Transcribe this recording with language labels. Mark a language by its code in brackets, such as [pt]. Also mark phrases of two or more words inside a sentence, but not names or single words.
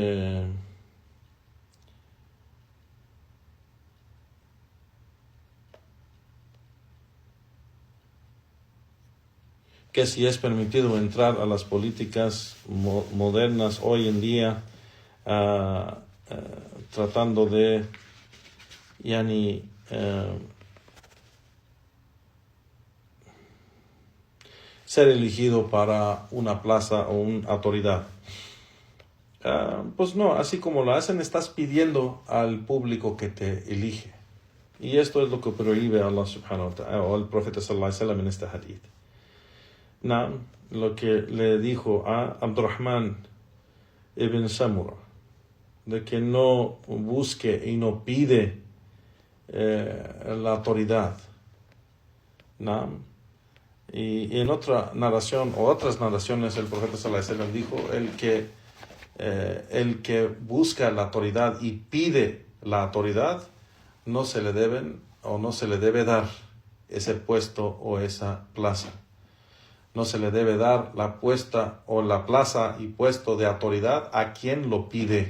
[es] que si es permitido entrar a las políticas modernas hoy en día, tratando de ser elegido para una plaza o una autoridad. Pues no, así como lo hacen, estás pidiendo al público que te elige. Y esto es lo que prohíbe Allah [ar] سبحانه وتعالى, [es] o el profeta [ar] صلى الله عليه وسلم [es] en este hadith. Lo que le dijo a Abdurrahman ibn Samura, de que no busque y no pide la autoridad. Y en otra narración o otras narraciones el profeta [ar] صلى الله عليه وسلم [es] dijo, el que busca la autoridad y pide la autoridad, no se le debe dar ese puesto o esa plaza. No se le debe dar la puesta o la plaza y puesto de autoridad a quien lo pide.